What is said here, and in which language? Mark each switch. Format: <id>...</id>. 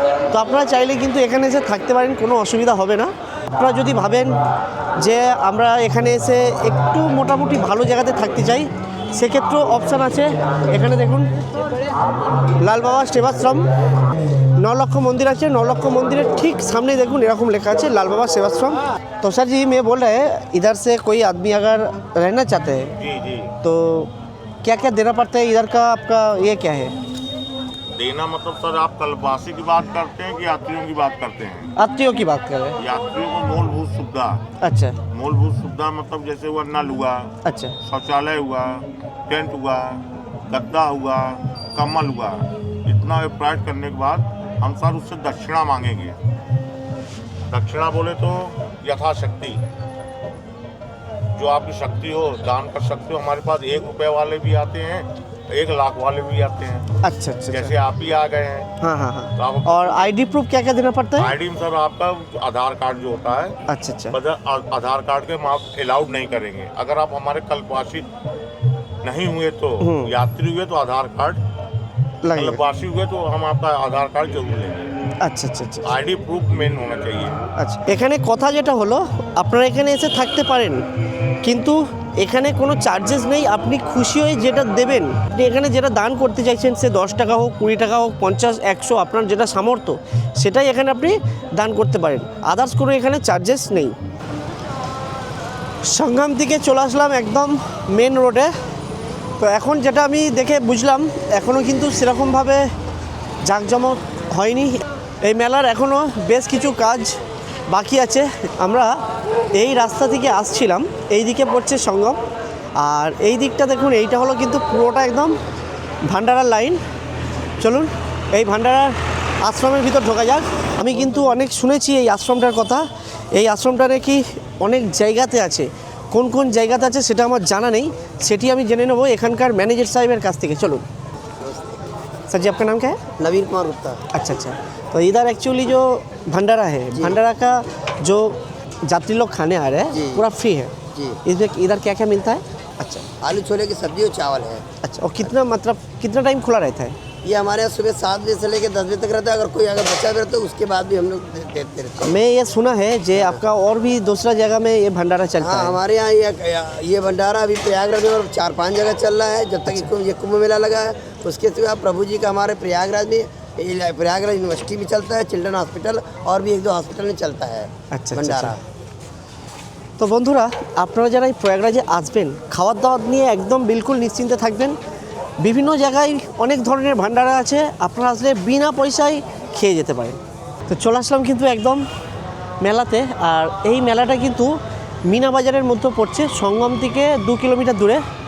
<bn>তো আপনারা চাইলে কিন্তু এখানে এসে থাকতে পারেন, কোনো অসুবিধা হবে না। আপনারা যদি ভাবেন যে আমরা এখানে এসে একটু মোটামুটি ভালো জায়গাতে থাকতে চাই, সেক্ষেত্রেও অপশান আছে। এখানে দেখুন লাল বাবা সেবাশ্রম, 9 লক্ষ মন্দির আছে। 9 লক্ষ মন্দিরের ঠিক সামনে দেখুন এরকম লেখা আছে লাল बाबा सेवाश्रम।</bn> <hi>तो सर जी मैं बोल रहे हैं इधर से कोई आदमी अगर रहना चाहते हैं जी जी, तो क्या क्या देना पड़ता है? इधर का आपका ये क्या है? देना मतलब सर आप कल्पवासी की बात करते हैं कि यात्रियों की बात करते हैं? यात्रियों की बात कर रहे हैं। यात्रियों को मूलभूत सुविधा, अच्छा मूलभूत सुविधा मतलब जैसे हुआ नल हुआ, अच्छा शौचालय हुआ, टेंट हुआ, गद्दा हुआ, कम्बल हुआ, इतना प्रोवाइड करने के बाद हम सर उससे दक्षिणा मांगेंगे। दक्षिणा बोले तो यथाशक्ति, जो आपकी शक्ति हो दान कर सकते हो। हमारे पास 1 रुपये वाले भी आते हैं, 1 लाख वाले भी आते हैं। अच्छा अच्छा जैसे आप ही आ गए हैं हाँ हाँ हाँ। तो आप और आईडी प्रूफ क्या क्या देना पड़ता है? आईडी में सर आपका आधार कार्ड जो होता है, अच्छा अच्छा बस आधार कार्ड के हम आप अलाउड नहीं करेंगे। अगर आप हमारे कल्पवासी नहीं हुए तो यात्री हुए तो आधार कार्ड, लगेगा। कल्पवासी हुए तो हम आपका आधार कार्ड जरूर लेंगे।</hi> <bn>আচ্ছা আচ্ছা আচ্ছা</bn> <hi>आईडी प्रूफ मेन होना चाहिए।</hi> <bn>আচ্ছা, এখানে কথা যেটা হলো, আপনারা এখানে এসে থাকতে পারেন, কিন্তু এখানে কোনো চার্জেস নেই। আপনি খুশি হয়ে যেটা দেবেন, আপনি এখানে যেটা দান করতে চাইছেন, সে 10 টাকা হোক, 20 টাকা হোক, 50, 100, আপনার যেটা সামর্থ্য সেটাই এখানে আপনি দান করতে পারেন। আদার্স কোনো এখানে চার্জেস নেই। সংগ্রাম থেকে চলে আসলাম একদম মেন রোডে। তো এখন যেটা আমি দেখে বুঝলাম, এখনও কিন্তু সেরকমভাবে জাঁকজমক হয়নি। এই মেলার এখনও বেশ কিছু কাজ বাকি আছে। আমরা এই রাস্তা থেকে আসছিলাম, এই দিকে পড়ছে সঙ্গম, আর এই দিকটা দেখুন, এইটা হলো কিন্তু পুরোটা একদম ভান্ডারার লাইন। চলুন এই ভান্ডারার আশ্রমের ভিতর ঢোকা যাক। আমি কিন্তু অনেক শুনেছি এই আশ্রমটার কথা। এই আশ্রমটা নাকি অনেক জায়গাতে আছে, কোন কোন জায়গাতে আছে সেটা আমার জানা নেই, সেটি আমি জেনে নেবো এখানকার ম্যানেজার সাহেবের কাছ থেকে। চলুন।</bn> <hi>सर जी आपका नाम क्या है? नवीन कुमार गुप्ता। अच्छा अच्छा। तो इधर एक्चुअली जो भंडारा है, भंडारा का जो यात्री लोग खाने आ रहे हैं जी। पूरा फ्री है जी। इसमें इधर क्या क्या मिलता है? अच्छा आलू छोले की सब्जी और चावल है। अच्छा, और कितना मतलब कितना टाइम खुला रहता है? ये हमारे यहाँ सुबह 7 बजे से लेकर 10 बजे तक रहता है। अगर कोई अगर बच्चा भी रहता है तो उसके बाद भी हम लोग देते रहते हैं। मैं ये सुना है जे आपका और भी दूसरा जगह में ये भंडारा चलता हाँ, है। हमारे यहाँ ये भंडारा अभी प्रयागराज में और 4-5 जगह चल रहा है। जब तक ये कुंभ मेला लगा है उसके सिवा प्रभु जी का हमारे प्रयागराज में प्रयागराज यूनिवर्सिटी भी चलता है, चिल्ड्रन हॉस्पिटल और भी 1-2 हॉस्पिटल में चलता है अच्छा, भंडारा।</hi> <bn>তো বন্ধুরা আপনারা যারা এই প্রয়াগরাজে আসবেন খাওয়ার দাওয়ার নিয়ে একদম বিলকুল নিশ্চিন্তে থাকবেন। বিভিন্ন জায়গায় অনেক ধরনের ভান্ডারা আছে, আপনারা আসলে বিনা পয়সায় খেয়ে যেতে পারেন। তো চলে আসলাম কিন্তু একদম মেলাতে, আর এই মেলাটা কিন্তু মিনা বাজারের মধ্যে পড়ছে, সঙ্গম থেকে 2 কিলোমিটার দূরে।</bn>